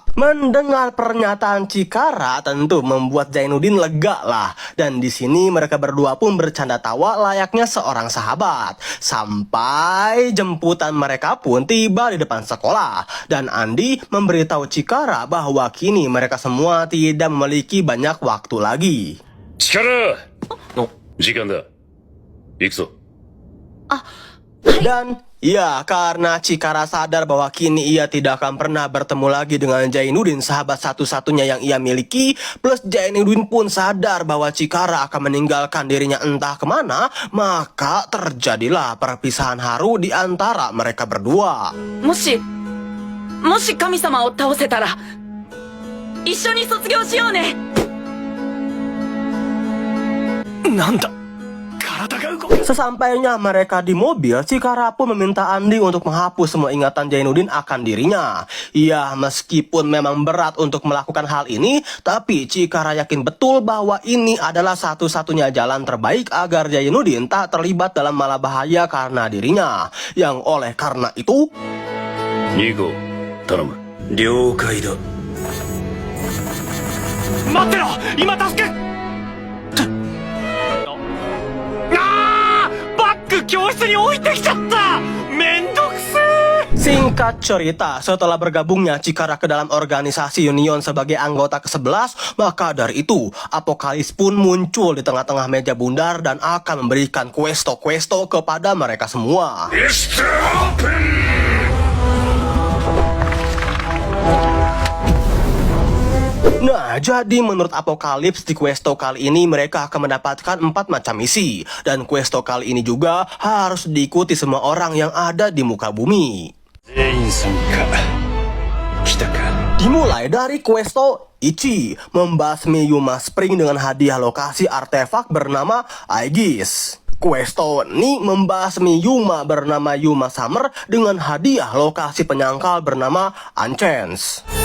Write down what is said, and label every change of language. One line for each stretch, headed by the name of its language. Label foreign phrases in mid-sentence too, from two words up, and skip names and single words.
Indonesian: Mendengar pernyataan Chikara tentu membuat Jainuddin lega lah, dan di sini mereka berdua pun bercanda tawa layaknya seorang sahabat. Sampai jemputan mereka pun tiba di depan sekolah dan Andi memberitahu Chikara bahwa kini mereka semua tidak memiliki banyak waktu lagi.
Japanese: 力時間だ行くぞ
Indonesian: Dan ya, karena Chikara sadar bahwa kini ia tidak akan pernah bertemu lagi dengan Jainuddin, sahabat satu-satunya yang ia miliki, plus Jainuddin pun sadar bahwa Chikara akan meninggalkan dirinya entah kemana, maka terjadilah perpisahan haru di antara mereka berdua.
Japanese: もし神様を倒せたら、一緒に卒業しようね。なんだ体が動
Indonesian: Sesampainya mereka di mobil, Chikara pun meminta Andi untuk menghapus semua ingatan Jainuddin akan dirinya. Ya, meskipun memang berat untuk melakukan hal ini, tapi Chikara yakin betul bahwa ini adalah satu-satunya jalan terbaik agar Jainuddin tak terlibat dalam malabahaya karena dirinya. Yang oleh karena itu,
Japanese: 2 号頼む。了解だ。待ってろ、今助け。あー、バッグ教室に置いてきちゃった。めんどくせえ。
Indonesian: singkat cerita, setelah bergabungnya Chikara ke dalam organisasi Union sebagai anggota ke-11, maka dari itu Apokalips pun muncul di tengah-tengah meja bundar dan akan memberikan questo-questo kepada mereka semua. Nah, jadi menurut Apokalips di questo kali ini mereka akan mendapatkan 4 macam misi. Dan questo kali ini juga harus diikuti semua orang yang ada di muka bumi.
Japanese: 全員参加。来たか。
Indonesian: Dimulai dari questo Ichi, membasmi Yuma Spring dengan hadiah lokasi artefak bernama Aegis. Questo Ni, membasmi Yuma bernama Yuma Summer dengan hadiah lokasi penyangkal bernama Unchance.